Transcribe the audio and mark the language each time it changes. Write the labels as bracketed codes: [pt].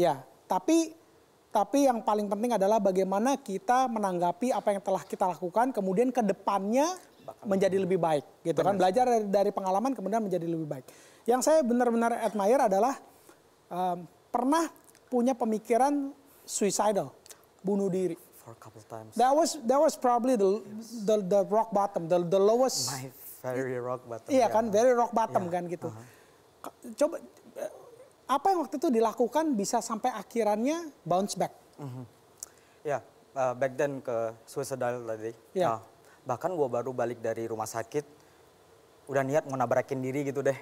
[id] Ya, tapi yang paling penting adalah bagaimana kita menanggapi apa yang telah kita lakukan, kemudian ke depannya menjadi lebih baik, gitu kan? Belajar dari pengalaman kemudian menjadi lebih baik. Yang saya benar-benar admire adalah pernah punya pemikiran suicidal, bunuh diri. [en] For a couple times. That was probably the rock bottom, the lowest. My very rock bottom. [id] Iya ya. [en] kan, very rock bottom [id] Ya, kan gitu. Coba apa yang waktu itu dilakukan bisa sampai akhirannya bounce back? Ya, [en] back then [id] ke suicidal tadi. Ya. Bahkan gue baru balik dari rumah sakit, udah niat mau nabrakin diri gitu deh.